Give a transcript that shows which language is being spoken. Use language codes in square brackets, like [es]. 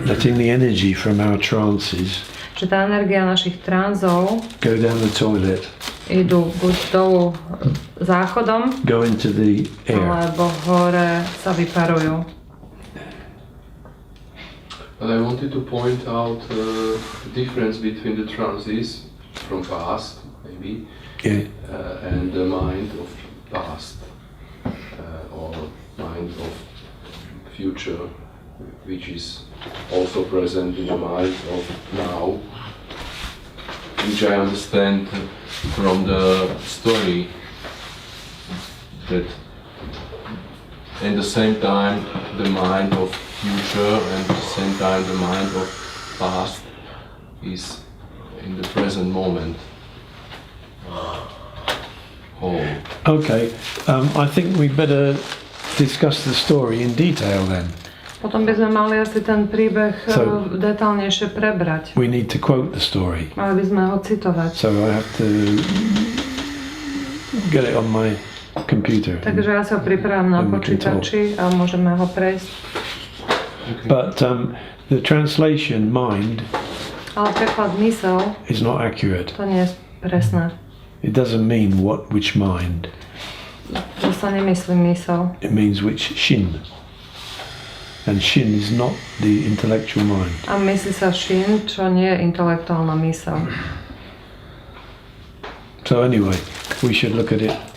[en] letting the energy from our trances [sk] že tá energia našich tranzov [en] go down the toilet, [sk] idú buď dolu záchodom, [en] go into the air. [sk] alebo hore sa vyparujú. [en] But I wanted to point out the difference between the trances from past, maybe, Yeah. and the mind of past, or mind of future, which is also present in the mind of now, which I understand from the story that at the same time the mind of future and at the same time the mind of past is in the present moment whole. Okay, I think we better discuss the story in detail then. [sk] Potom by sme mali asi ten príbeh detálnejšie prebrať. [en] We need to quote the story. [sk] Mali by sme ho citovať. [en] So I have to get it on my computer. [sk] Takže ja sa ho pripravím na počítači a môžeme ho prejsť. [en] But the translation mind [sk] Ale preklad mysel, [en] is not accurate. [sk] to nie je presné. [en] It doesn't mean which mind. [sk] To sa nemyslí mysel. [en] It means which shin. And shin is not the intellectual mind. [sk] A myslí sa shin, čo nie je intelektuálna mysel. [en] So anyway, we should look at it.